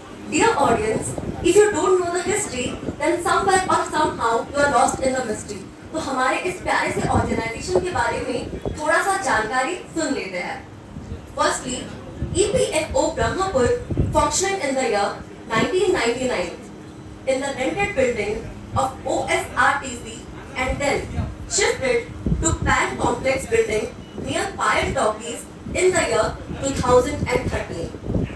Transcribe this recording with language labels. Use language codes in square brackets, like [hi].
[en] Dear audience, if you don't know the history, then somewhere or somehow you are lost in the mystery. [hi] तो हमारे इस प्यारे से organisation के बारे में थोड़ा सा जानकारी सुन लेते हैं. [en] Firstly, EPFO Brahmapur functioning in the year 1999 in the rented building of OSRTC and then shifted to Pan Complex building near Payal Talkies in the year 2013.